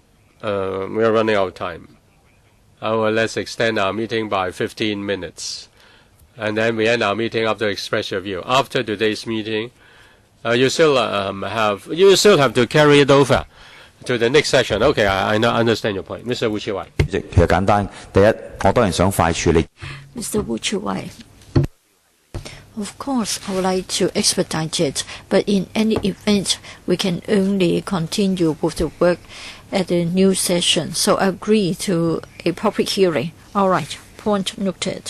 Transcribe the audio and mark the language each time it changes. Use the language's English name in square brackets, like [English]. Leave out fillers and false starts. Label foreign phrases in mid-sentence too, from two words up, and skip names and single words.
[English] We are running out of time. Let's extend our meeting by 15 minutes. And then we end our meeting after express your view. After today's meeting, you still have to carry it over to the next session. Okay, I understand your point. Mr. Wu Chi-wai. [Cantonese] 其實簡單，第一，我當然想快處理。 [English] Mr. Wu Chi-wai. Of course, I would like to expedite it, but in any event, we can only continue with the work at the new session. So I agree to a public hearing. All right, point noted.